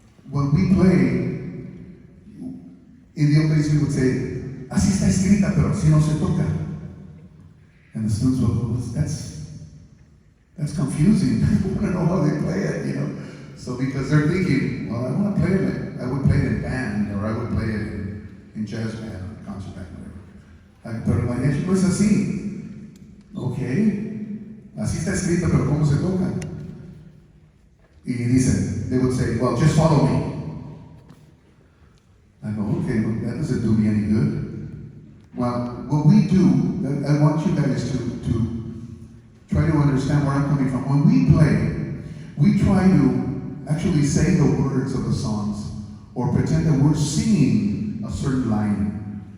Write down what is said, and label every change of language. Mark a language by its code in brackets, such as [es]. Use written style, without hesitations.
[en] When we play, in the old days we would say, [es] así está escrita, pero así no se toca. [en] And the students will go, that's confusing. I want to know how they play it, So because they're thinking, well, I want to play it, I would play it in band, or I would play it in jazz band, or concert band, whatever. [es] Pero el mariachi no es así. Okay. Así está escrito, pero ¿cómo se toca? Y dicen, [en] they would say, well, just follow me. I go, okay, well, that doesn't do me any good. Well, what we do, I want you guys to try to understand where I'm coming from. When we play, we try to actually say the words of the songs, or pretend that we're singing a certain line.